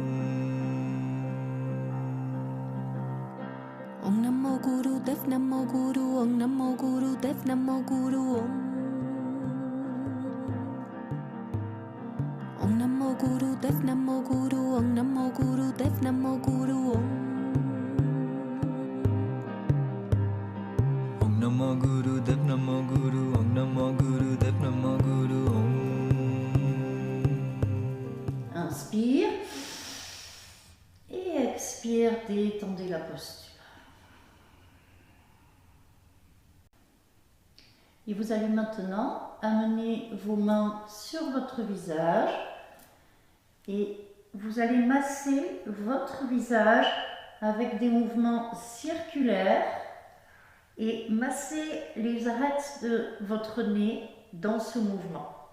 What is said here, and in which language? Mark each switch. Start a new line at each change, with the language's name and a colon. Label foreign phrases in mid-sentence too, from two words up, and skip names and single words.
Sanskrit: ॐ नमो गुरु देव नमो गुरु ॐ नमो गुरु देव नमो गुरु ॐ नमो गुरु देव नमो गुरु ॐ नमो गुरु देव नमो गुरु ॐ नमो गुरु देव नमो गुरु ॐ नमो गुरु देव नमो गुरु
French: Inspire et expire, détendez la posture. Et vous allez maintenant amener vos mains sur votre visage et vous allez masser votre visage avec des mouvements circulaires et masser les arêtes de votre nez dans ce mouvement.